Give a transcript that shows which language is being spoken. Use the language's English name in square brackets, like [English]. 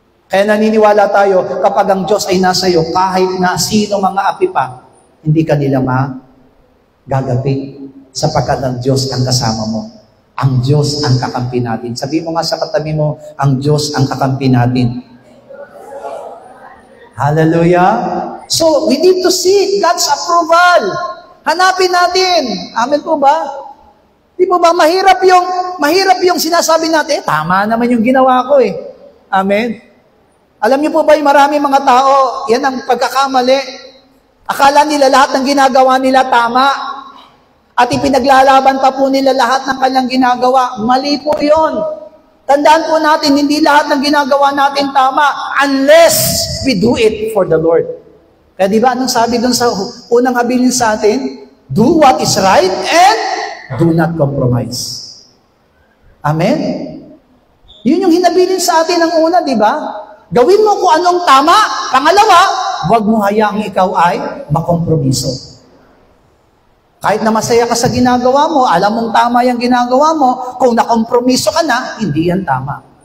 [Filipino] Kaya naniniwala tayo, kapag ang Diyos ay nasa iyo, kahit na sino mga api pa, hindi ka nila magagapi. Sapagkat ang Diyos ang kasama mo. Ang Diyos ang kakampi natin. Sabi mo nga sa katabi mo, ang Diyos ang kakampi natin. Hallelujah! [English] So, we need to seek God's approval. [Filipino] Hanapin natin. Amen po ba? Di po ba, mahirap yung sinasabi natin, tama naman yung ginawa ko eh. Amen? Alam niyo po ba yung marami mga tao, yan ang pagkakamali. Akala nila lahat ng ginagawa nila tama. At ipinaglalaban pa po nila lahat ng kanyang ginagawa. Mali po yun. Tandaan po natin, hindi lahat ng ginagawa natin tama [English] unless we do it for the Lord. [Filipino] Kaya di ba, anong sabi dun sa unang habilin sa atin? [English] Do what is right and do not compromise. Amen? [Filipino] Yun yung hinabilin sa atin ng una, di ba? Gawin mo kung anong tama. Pangalawa, huwag mo hayaang ikaw ay makompromiso. Kahit na masaya ka sa ginagawa mo, alam mong tama yung ginagawa mo, kung nakompromiso ka na, hindi yan tama.